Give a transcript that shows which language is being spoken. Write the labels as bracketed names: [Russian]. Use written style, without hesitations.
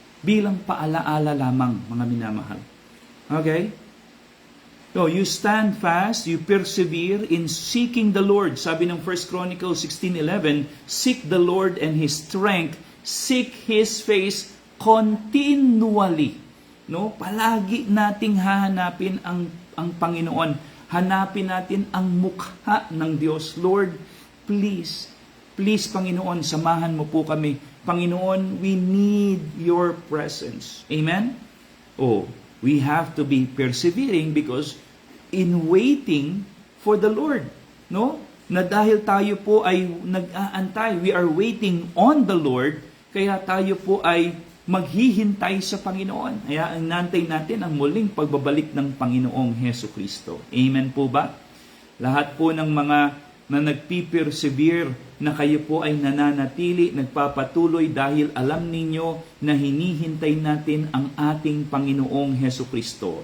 [Filipino] Bilang paalaala lamang, mga minamahal. Okay? [English] So, you stand fast, you persevere in seeking the Lord. [Filipino] Sabi ng [English] 1 Chronicles 16:11, seek the Lord and His strength, seek His face continually. [Filipino] No? Palagi nating hahanapin ang Panginoon. Hanapin natin ang mukha ng Diyos. [English] Lord, please, [Filipino] Panginoon, samahan mo po kami. [English] Panginoon, we need your presence. Amen? Oh, we have to be persevering because in waiting for the Lord, no? [Filipino] Na dahil tayo po ay nag-aantay, [English] we are waiting on the Lord, [Filipino] kaya tayo po ay maghihintay sa Panginoon. Kaya ang nantay natin ang muling pagbabalik ng Panginoong Heso Kristo. Amen po ba? Lahat po ng mga na nagpipersevere, na kayo po ay nananatili, nagpapatuloy dahil alam ninyo na hinihintay natin ang ating Panginoong Heso Kristo.